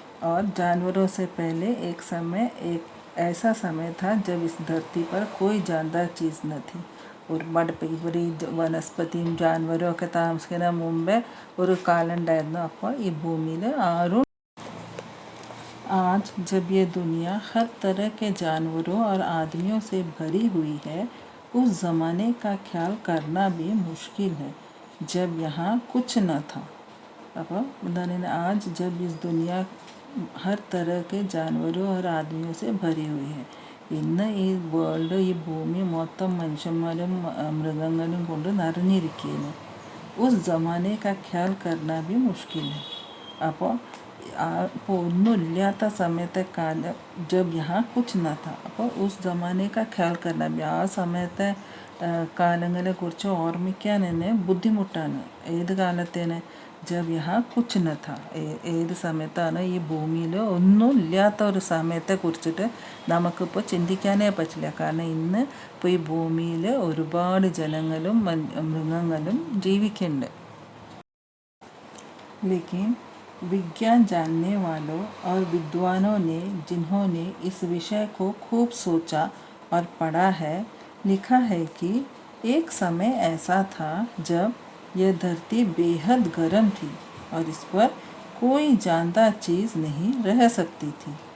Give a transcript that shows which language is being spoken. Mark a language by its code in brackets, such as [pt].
[hi] और जानवरों से पहले एक ऐसा समय था जब इस धरती पर कोई जानदार चीज़ न थी. [ml] ഒരുപാട് ഇവർ ഈ വനസ്പതിയും ജാൻവരും ഒക്കെ താമസിക്കുന്ന മുമ്പേ ഒരു കാലം ഉണ്ടായിരുന്നു. അപ്പോൾ ഈ ഭൂമിയിൽ ആരും. [hi] आज जब ये दुनिया हर तरह के जानवरों और आदमियों से भरी हुई है, उस ज़माने का ख्याल करना भी मुश्किल है जब यहाँ कुछ न था. [ml] അപ്പോൾ എന്താണ്, [hi] आज जब इस दुनिया हर तरह के जानवरों और आदमियों से भरी हुई है. [ml] ഇന്ന് ഈ വേൾഡ്, ഈ ഭൂമി മൊത്തം മനുഷ്യന്മാരും മൃഗങ്ങളും കൊണ്ട് നിറഞ്ഞിരിക്കുകയാണ്. [hi] ഉസ് ജമാനെ കാ ഖ്യാൽ കർണ ഭി മുഷ്കിൽ ഹൈ. [ml] അപ്പോൾ ഒന്നുമില്ലാത്ത സമയത്തെ കാലം, [hi] ജബ് യഹാ കുച്ച് ന ഥ. [ml] അപ്പോൾ [hi] ഉസ് ജമാനെ കാ ഖ്യാൽ കർണ ഭി, [ml] ആ സമയത്തെ കാലങ്ങളെ കുറിച്ച് ഓർമ്മിക്കാൻ തന്നെ ബുദ്ധിമുട്ടാണ്. ഏത് കാലത്തേന്? [hi] ജബ് യഹാ കുച്ച് ന ഥ. [ml] ഏത് സമയത്താണ്? ഈ ഭൂമിയിൽ ഒന്നും ഇല്ലാത്ത ഒരു സമയത്തെ കുറിച്ചിട്ട് നമുക്കിപ്പോൾ ചിന്തിക്കാനേ പറ്റില്ല. കാരണം ഇന്ന് ഇപ്പോൾ ഈ ഭൂമിയിൽ ഒരുപാട് ജനങ്ങളും മൃഗങ്ങളും ജീവിക്കുന്നുണ്ട്. [hi] लेकिन विज्ञान जानने वालों और विद्वानों ने, जिन्होंने इस विषय को खूब सोचा और पढ़ा है, लिखा है कि एक समय ऐसा था जब यह धरती बेहद गर्म थी और इस पर कोई जानदार चीज़ नहीं रह सकती थी.